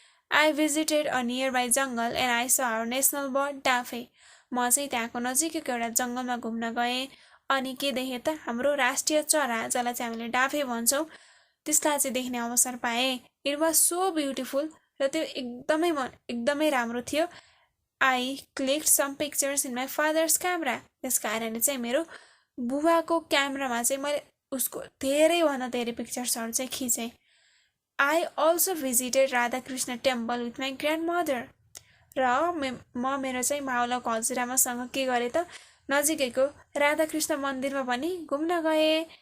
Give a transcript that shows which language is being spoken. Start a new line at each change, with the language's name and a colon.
English: I visited a nearby jungle and I saw our national bird Danphe.
Nepali: म चाहिँ त्यहाँको नजिकैको एउटा जङ्गलमा घुम्न गएँ अनि के देखेँ त, हाम्रो राष्ट्रिय चरा जसलाई चाहिँ हामीले डाफे भन्छौँ त्यसलाई चाहिँ देख्ने अवसर पाएँ।
English: it was so beautiful,
Nepali: र त्यो एकदमै राम्रो थियो।
English: I clicked some pictures in my father's camera.
Nepali: त्यस कारणले चाहिँ मेरो बुबाको क्यामेरामा चाहिँ मैले उसको धेरैभन्दा धेरै पिक्चर्सहरू चाहिँ खिचेँ।
English: I also visited Radhakrishna temple with my grandmother.
Nepali: र म मेरो चाहिँ मावलको हजुरआमासँग के गरेँ त, नजिकैको राधाकृष्ण मन्दिरमा पनि घुम्न गएँ।